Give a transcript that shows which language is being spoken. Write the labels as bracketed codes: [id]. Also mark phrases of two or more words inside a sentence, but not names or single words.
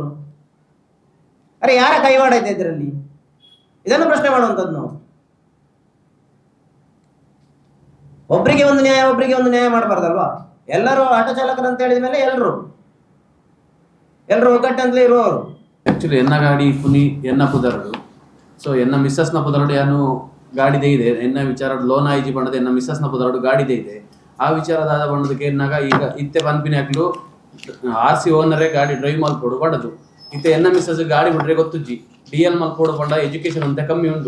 [kn] ಅರೆ, ಯಾರ ಕೈವಾಡ ಇದೆ ಇದರಲ್ಲಿ? ಇದನ್ನು ಪ್ರಶ್ನೆ ಮಾಡುವಂಥದ್ದು ನಾವು. ಒಬ್ಬರಿಗೆ ಒಂದು ನ್ಯಾಯ ಮಾಡಬಾರ್ದಲ್ವಾ? ಎಲ್ಲರೂ ಆಟೋ ಚಾಲಕರು ಅಂತ ಹೇಳಿದ ಮೇಲೆ ಎಲ್ಲರೂ ಒಗ್ಗಟ್ಟಂತಲೇ ಇರುವವರು. [tcy] ಆಕ್ಚುಲಿ ಎನ್ನ ಗಾಡಿ ಪುನಿ ಎನ್ನ ಪುದರಡು, ಸೊ ಎನ್ನ ಮಿಸ್ಸಸ್ನ ಪುದರಡು ಯಾನು ಗಾಡಿದೇ ಇದೆ. ಎನ್ನ ವಿಚಾರ ಲೋನ್ ಆಯ್ಜಿ ಬಣ್ಣದ ಎನ್ನ ಮಿಸ್ಸಸ್ನ ಪುದರಡು ಗಾಡಿದೇ ಇದೆ. ಆ ವಿಚಾರದಾದ ಬಣ್ಣದಕ್ಕೆ ಎನ್ನಾಗ ಈಗ ಇತ್ತೆ ಪನ್ಪಿನ ಹಾಕ್ಲು RC ಓನರೇ ಗಾಡಿ ಡ್ರೈವ್ ಮಲ್ಪೋಡು ಬಡದು. ಇತ್ತೆ ಎನ್ನ ಮಿಸ್ಸಸ್ ಗಾಡಿ ಬಿಟ್ರೆ ಗೊತ್ತುಜ್ಜಿ DL ಮಲ್ಪೋಡು ಪಂಡ ಎಜುಕೇಶನ್ ಅಂತ ಕಮ್ಮಿ ಉಂಟು.